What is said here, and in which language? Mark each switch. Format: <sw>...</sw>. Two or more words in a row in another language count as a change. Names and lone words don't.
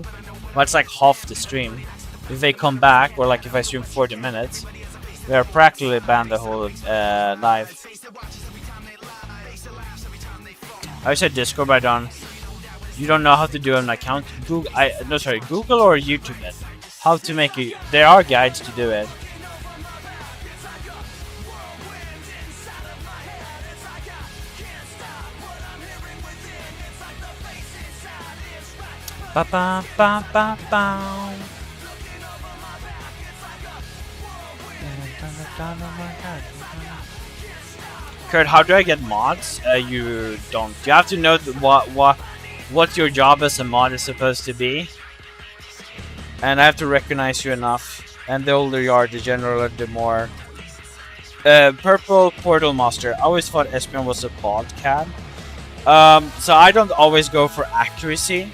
<en>Well, it's like half the stream. If they come back, or like if I stream 40 minutes, they are practically banned the whole live. I said Discord, but I don't. You don't know how to do an account? Google, Google or YouTube it. How to make it? There are guides to do it. Ba ba ba ba ba. Kurt, how do I get mods? You don't. You have to know what your job as a mod is supposed to be, and I have to recognize you enough. And the older you are, the general, the more. Purple Portal Master. I always thought Espion was a bald cat. So I don't always go for accuracy.</en>